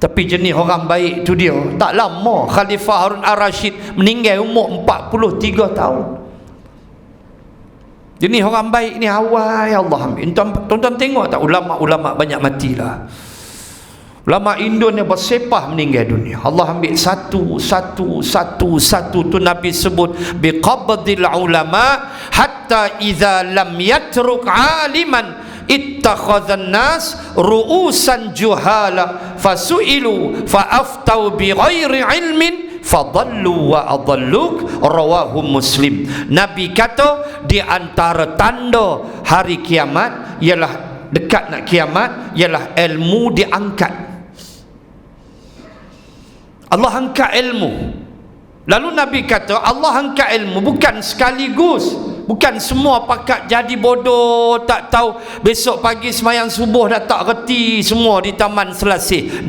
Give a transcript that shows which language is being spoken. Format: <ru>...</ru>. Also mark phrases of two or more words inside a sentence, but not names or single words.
<ms>Tapi jenis orang baik tu dia, tak lama Khalifah Harun Ar-Rasyid meninggal umur 43 tahun. Jenis orang baik ni awal</ms> <ar>يا الله</ar> <ms>ambil. Tuan-tuan tengok tak ulama-ulama banyak matilah. Ulama Indonesia bersepah meninggal dunia. Allah ambil satu tu Nabi sebut</ms> <ar>بقبض العلماء حتى إذا لم يترك عالما اتخذ الناس رؤوسا جهالا فسئلوا فأفتوا بغير علم فضلوا وأضلوا. رواه مسلم.</ar> <ms>Nabi kata di antara tanda hari kiamat ialah dekat nak kiamat ialah ilmu diangkat. Allah angkat ilmu. Lalu Nabi kata Allah angkat ilmu bukan sekaligus, bukan semua pakat jadi bodoh, tak tahu besok pagi semayang subuh dah tak reti semua di taman Selasih.</ms>